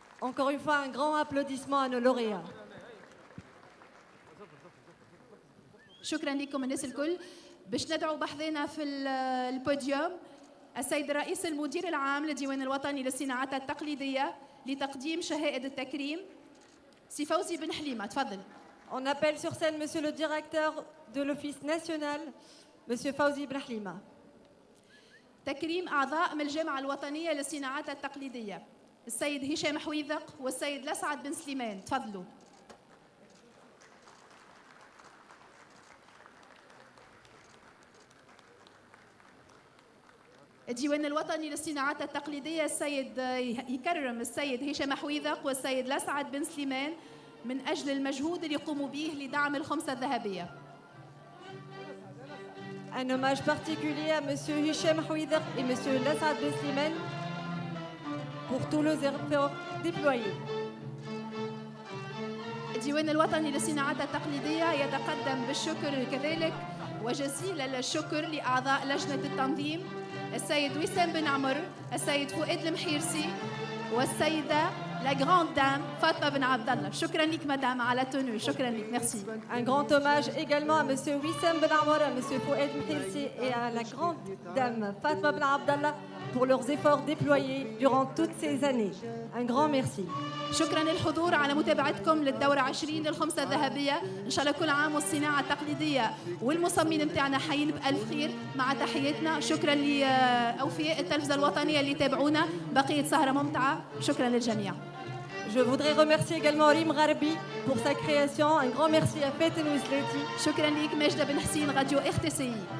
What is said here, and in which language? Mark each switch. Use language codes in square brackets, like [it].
[fr] Encore une fois, un grand applaudissement à nos lauréats. [ar] شكرا لكم الناس الكل. باش ندعو بحذنا في البوديوم السيد الرئيس المدير العام للديوان الوطني للصناعات التقليديه لتقديم شهائد التكريم. سي فوزي بن حليمه تفضل. [fr] On appelle sur scène Monsieur le directeur de l'Office national, Monsieur Fawzi Ben Halima. [ar] تكريم اعضاء من الجامعه الوطنيه للصناعات التقليديه السيد هشام حويذق والسيد لسعد بن سليمان. تفضلوا. الديوان الوطني للصناعات التقليدية السيد يكرم السيد هشام حويذق والسيد لسعد بن سليمان من أجل المجهود اللي يقوموا به لدعم الخمسة الذهبية. [fr] Un hommage particulier à Monsieur Hichem Houidar et Monsieur Lassad Ben Slimane pour tous les efforts déployés. [ar] الديوان الوطني للصناعات التقليدية يتقدم بالشكر كذلك وجزيل الشكر لأعضاء لجنة التنظيم السيد وسام بن عمر، السيد فؤاد المحيرسي والسيدة [fr] لا جراند دام [ar] فاطمة بن عبد الله. شكرا لك مدام على تونو. شكرا لك. ميرسي. [fr] Un grand hommage également à Monsieur Wissam Ben Amour, à Monsieur Fouad Mhilsi et à la grande dame Fatma Ben Abdallah pour leurs efforts déployés durant toutes ces années. Un grand merci. [ar] شكرا للحضور على متابعتكم للدورة 20 للخمسة الذهبية. إن شاء الله كل عام والصناعة التقليدية والمصممين بتاعنا حيين بألف خير. مع تحياتنا. شكرا لأوفياء التلفزة الوطنية اللي تابعونا. بقية سهرة ممتعة. شكرا للجميع. [fr] Je voudrais remercier également Rim Gharbi pour sa création. Un grand merci à Faten Wisleti. [ar] شكرا لك ماجدة بن حسين راديو RTCI.